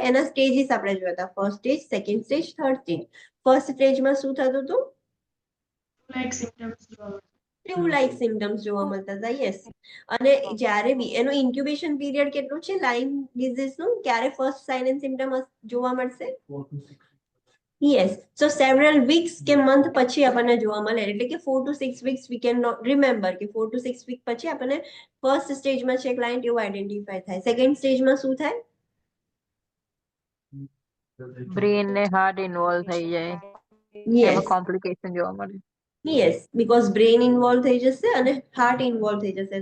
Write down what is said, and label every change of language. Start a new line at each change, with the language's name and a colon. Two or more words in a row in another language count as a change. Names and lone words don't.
Gujarati: એના સ્ટેજીસ આપણે જોયા હતા,
English: first stage, second stage, third stage.
Gujarati: ફર્સ્ટ સ્ટેજમાં શું થતું હતું?
English: like symptoms
Gujarati: જોવા મળે.
English: flu like symptoms
Gujarati: જોવા મળતા હતા. યસ, અને જ્યારે બી એનું
English: incubation period
Gujarati: કેટલું છે
English: Lyme diseaseનું?
Gujarati: ક્યારે
English: first sign and symptom
Gujarati: જોવા મળશે?
English: Yes, so several weeks
Gujarati: કે month પછી આપણને જોવા મળે, એટલે કે
English: 4 to 6 weeks we can not remember
Gujarati: કે
English: 4 to 6 week
Gujarati: પછી આપણને ફર્સ્ટ સ્ટેજમાં છે ક્લાયન્ટ એવું આઈડેન્ટિફાય થાય. સેકન્ડ સ્ટેજમાં શું થાય? બ્રેન ને હાર્ટ ઇન્વોલ્વ થઈ જાય, એમાં યસ, કોમ્પ્લિકેશન જોવા મળે.
English: yes, because brain involve
Gujarati: થઈ જશે અને
English: heart involve
Gujarati: થઈ જશે.